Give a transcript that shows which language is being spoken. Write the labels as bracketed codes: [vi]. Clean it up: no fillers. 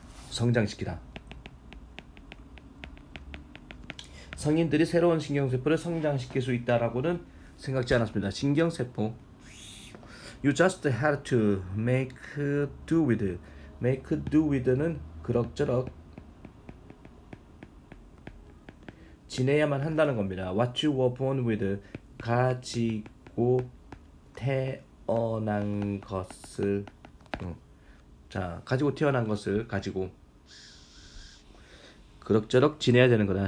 [ko] 성장시키다. 성인들이 새로운 신경세포를 성장시킬 수 있다라고는 생각지 않았습니다. 신경세포. [en] You just had to make do with. make do with [ko] 는 그럭저럭 지내야만 한다는 겁니다. [en] What you were born with, [ko] 가지고 태어난 것을, 자, 가지고 태어난 것을 가지고 그럭저럭 지내야 되는 거다.